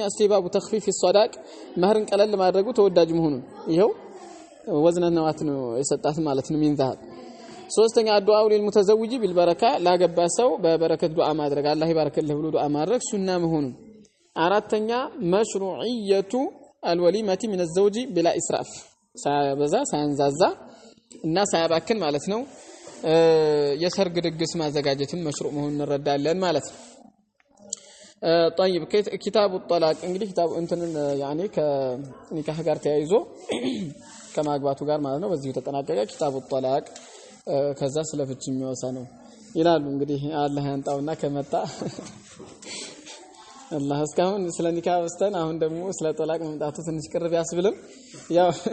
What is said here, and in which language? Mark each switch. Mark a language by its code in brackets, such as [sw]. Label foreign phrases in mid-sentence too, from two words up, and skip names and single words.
[ar] استحباب تخفيف الصداق [am] መህርን ቀለል ማድረጉ ተወዳጅ መሆኑን ይሄው ወዝነናዋት ነው የሰጣት ማለት ነው ሚንዛህ ሶስተኛ ዱዓው [ar] للمتزوج بالبركة [am] ላገባ ሰው በበረከት ዱዓ ማድረግ አላህ ይባርክልህ ብሎ ዱዓ ማድረግ ሱና መሆኑን አራተኛ [ar] مشروعية الوليمة من الزوج بلا اسراف [am] ሳያበዛ ሳያንዛዛ እና ሳያባክን ማለት ነው የሰርግ ድግስ ማዘጋጀትን መሽሩዕ መሆኑን እንረዳለን ማለት ነው [ar] طيب كتاب الطلاق [am] እንግዲህ ኪታብ እንትን يعني ከኒካህ ጋር ተያይዞ ከማግባቱ ጋር ማለት ነው በዚህ ተጠናቀቀ [ar] كتاب الطلاق [am] ከዛ ስለፍች የሚወሳ ነው ይላሉ እንግዲህ አላህ ያንጣውና ከመጣ አላህ እስካሁን ስለ ኒካህ ወስተን አሁን ደግሞ ስለ ጦላቅ መምጣቱ ትንሽ ቅርብ ያስብልም ያው